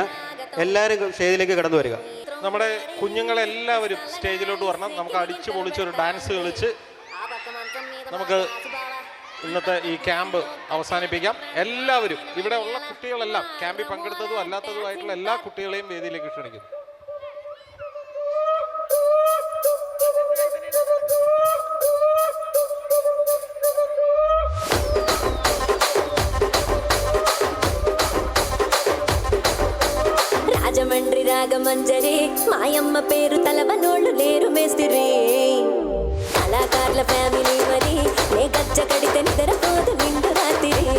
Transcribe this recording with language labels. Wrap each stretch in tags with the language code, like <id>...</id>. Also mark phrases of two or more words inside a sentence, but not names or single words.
<ml>എല്ലാവരും സ്റ്റേജിലേക്ക് കടന്നു വരിക. നമ്മുടെ കുഞ്ഞുങ്ങളെല്ലാവരും സ്റ്റേജിലോട്ട് വരണം. നമുക്ക് അടിച്ചു പൊളിച്ച് ഒരു ഡാൻസ് കളിച്ച് നമുക്ക് ഇന്നത്തെ ഈ ക്യാമ്പ് അവസാനിപ്പിക്കാം. എല്ലാവരും, ഇവിടെ ഉള്ള കുട്ടികളെല്ലാം, ക്യാമ്പിൽ പങ്കെടുത്തതും അല്ലാത്തതുമായിട്ടുള്ള എല്ലാ കുട്ടികളെയും വേദിയിലേക്ക് ക്ഷണിക്കുന്നു.</ml> <te>రాజమండ్రి రాగమంజరి మాయమ్మ పేరు తలవనోళ్ళు లేరు మేస్తిరి కళాకారుల ఫ్యామిలీ మరి నే గజ్జ కడితే నిద్రపోదు నిండు రాత్రి</te>